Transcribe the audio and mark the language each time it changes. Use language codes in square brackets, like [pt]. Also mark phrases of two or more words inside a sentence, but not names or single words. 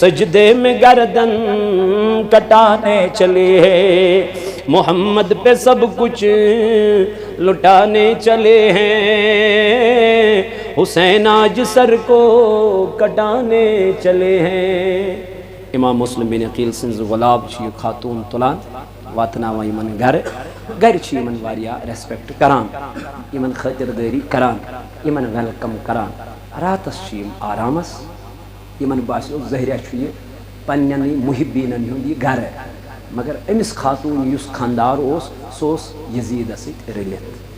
[ur] سجدے میں گردن کٹانے چلے ہیں محمد پہ سب کچھ لٹانے چلے ہیں حسین آج سر کو کٹانے چلے ہیں [ks] امام مسلم بن عقیل سنز غلاب چھ خاتون تلان واتناوان یمن گھر چھ یمن واریا ریسپیکٹ کران یمن خاطرداری کران یمن ویلکم کران راتس چھ یم آرامس یمن باسیو ظاہرہ چھ یہ پننی محبینن ہند یہ گھر مگر امس خاتون یس خاندار اوس سوس یزید سۭتۍ رلت